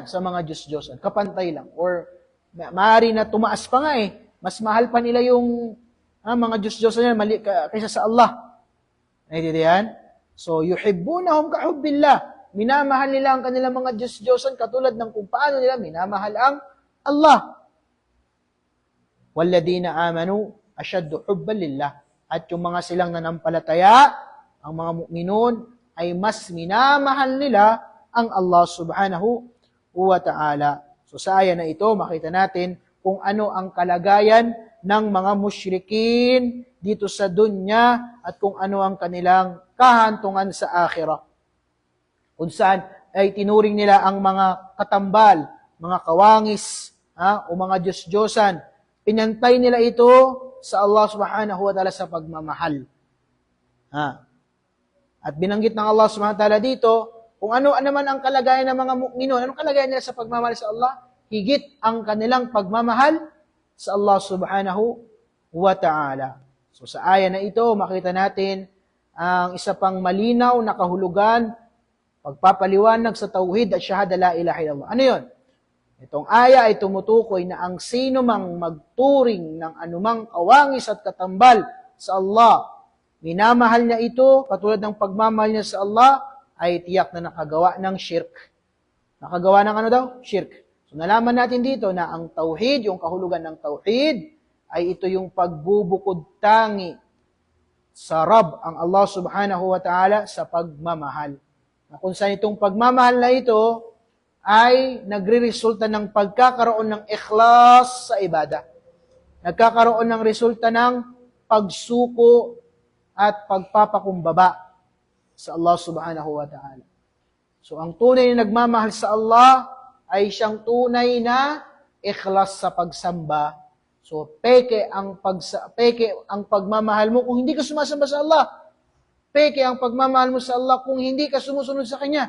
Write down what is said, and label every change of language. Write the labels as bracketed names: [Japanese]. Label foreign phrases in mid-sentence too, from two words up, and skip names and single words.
[Filipino] Sa mga Diyos-Diyosan. Kapantay lang. Or maaari na tumaas pa nga Mas mahal pa nila yung mga Diyos-Diyosan nila kaysa sa Allah. Naintindihan? So, [Arabic] يحبونهم كحب الله. [Filipino] Minamahal nila ang kanilang mga Diyos-Diyosan katulad ng kung paano nila minamahal ang Allah. [Arabic] والذين آمنوا أشد حبا لله. [Filipino] At yung mga silang nanampalataya, ang mga mu'minun, ay mas minamahal nila ang Allah [Arabic] سبحانه وتعالى. [Filipino] So sa aya na ito, makita natin kung ano ang kalagayan ng mga musyrikin dito sa dunya at kung ano ang kanilang kahantungan sa akhirah. Kung saan ay tinuring nila ang mga katambal, mga kawangis, o mga Diyos-Diyosan. Pinantay nila ito sa Allah [Arabic] سبحانه وتعالى [Filipino] sa pagmamahal. At binanggit ng Allah [Arabic] سبحانه وتعالى [Filipino] dito, kung ano naman ang kalagayan ng mga mu'minun, anong kalagayan nila sa pagmamahal sa Allah? Higit ang kanilang pagmamahal sa Allah [Arabic] سبحانه وتعالى. [Filipino] So sa aya na ito, makita natin ang isa pang malinaw na kahulugan, pagpapaliwanag sa tauhid at syahada [Arabic] لا إله إلا الله. [Filipino] Ano yun? Itong aya ay tumutukoy na ang sino mang magturing ng anumang kawangis at katambal sa Allah, minamahal niya ito, katulad ng pagmamahal niya sa Allah, ay tiyak na nakagawa ng shirk. Nakagawa ng ano daw? Shirk. So nalaman natin dito na ang tauhid, yung kahulugan ng tauhid, ay ito yung pagbubukod tangi sa Rabb, ang Allah [Arabic] سبحانه وتعالى, [Filipino] sa pagmamahal. Na kung saan itong pagmamahal na ito, ay nagre-resulta ng pagkakaroon ng ikhlas sa ibada. Nagkakaroon ng resulta ng pagsuko at pagpapakumbaba sa Allah [Arabic] سبحانه وتعالى. [Filipino] So ang tunay na nagmamahal sa Allah ay siyang tunay na ikhlas sa pagsamba. So peke ang pagmamahal mo kung hindi ka sumasamba sa Allah. Peke ang pagmamahal mo sa Allah kung hindi ka sumusunod sa Kanya.